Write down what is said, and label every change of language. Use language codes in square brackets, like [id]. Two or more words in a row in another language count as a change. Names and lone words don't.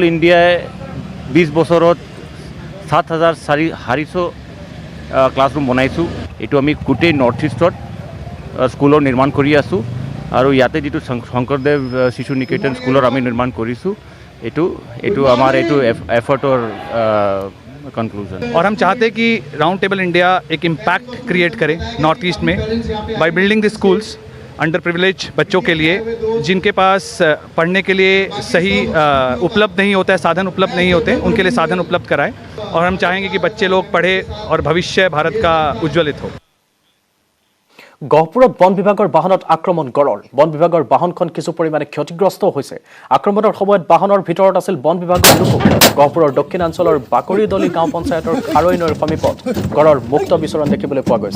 [as] ইণ্ডিয়াই 20 বছৰত 7,400 ক্লাছৰুম বনাইছোঁ এইটো আমি গোটেই নৰ্থ ইষ্টত স্কুলৰ নিৰ্মাণ কৰি আছোঁ আৰু ইয়াতে যিটো শংকৰদেৱ শিশু নিকেতন স্কুলৰ আমি নিৰ্মাণ কৰিছোঁ এইটো আমাৰ এইটো এফৰ্টৰ कंक्लूजन। [hi] और हम चाहते हैं कि राउंड टेबल इंडिया एक [en] impact create [hi] करे नॉर्थ ईस्ट में [en] by building the schools under privilege [hi] बच्चों के लिए जिनके पास पढ़ने के लिए सही उपलब्ध नहीं होता है, साधन उपलब्ध नहीं होते, उनके लिए साधन उपलब्ध कराएं। और हम चाहेंगे कि बच्चे लोग पढ़े और भविष्य भारत का उज्ज्वलित हो। [as] গহপুৰত বন বিভাগৰ বাহনত আক্ৰমণ গড়ৰ বন বিভাগৰ বাহনখন কিছু পৰিমাণে ক্ষতিগ্ৰস্ত হৈছে। আক্ৰমণৰ সময়ত বাহনৰ ভিতৰত আছিল বন বিভাগৰ লোক। গহপুৰৰ দক্ষিণাঞ্চলৰ বাকৰিদলি গাঁও পঞ্চায়তৰ খাৰৈ নৈৰ সমীপত গড়ৰ মুক্ত বিচৰণ দেখিবলৈ পোৱা গৈছে।